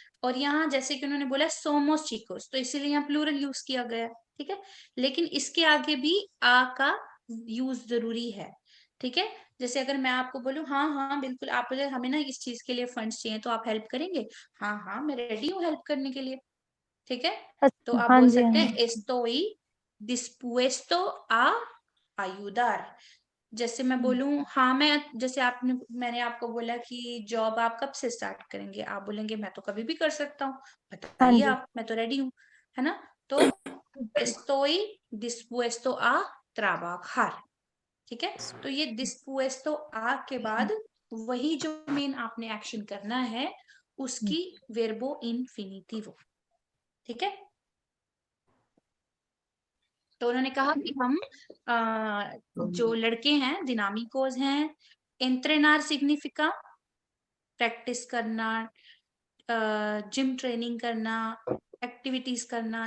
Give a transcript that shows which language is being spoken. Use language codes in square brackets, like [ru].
[hi] और यहाँ जैसे कि उन्होंने बोला [es] somos chicos, [hi] तो इसीलिए यहाँ प्लूरल यूज किया गया है। ठीक है, लेकिन इसके आगे भी आ का यूज जरूरी है। ठीक है, जैसे अगर मैं आपको बोलूं हाँ हाँ बिल्कुल, आप अगर हमें ना इस चीज के लिए फंड्स चाहिए तो आप हेल्प करेंगे, हाँ हाँ मैं रेडी हूँ हेल्प करने के लिए। ठीक है, तो आप हाँ बोल जी, सकते [es] हैं estoy dispuesto a ayudar। [hi] जैसे मैं बोलूं हाँ, जैसे मैंने आपको बोला कि जॉब आप कब से स्टार्ट करेंगे, आप बोलेंगे मैं तो कभी भी कर सकता हूँ, बताइए जी। आप, मैं तो रेडी हूँ, है ना। [es] तो estoy dispuesto a trabajar। [hi] ठीक है, तो ये [es] dispuesto a [hi] के बाद वही जो मेन आपने एक्शन करना है उसकी [es] verbo infinitivo। [hi] ठीक है, तो उन्होंने कहा कि हम जो लड़के हैं दिनामिकोज हैं, [es] entrenar significa [hi] प्रैक्टिस करना, जिम ट्रेनिंग करना, एक्टिविटीज करना।